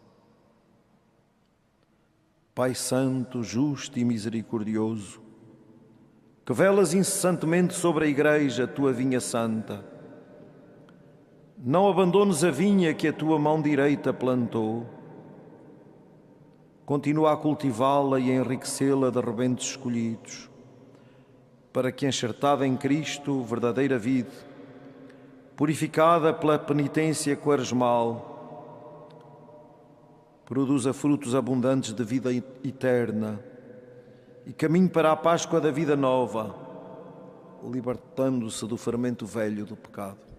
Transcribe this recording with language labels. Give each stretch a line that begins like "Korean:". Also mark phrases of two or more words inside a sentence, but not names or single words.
Portuguese: Pai Santo, justo e misericordioso, que velas incessantemente sobre a Igreja, a tua vinha santa, não abandones a vinha que a tua mão direita plantou. Continua a cultivá-la e a enriquecê-la de rebentos escolhidos, para que, enxertada em Cristo, verdadeira vida, purificada pela penitência quaresmal, produza frutos abundantes de vida eterna e caminho para a Páscoa da vida nova, libertando-se do fermento velho do pecado.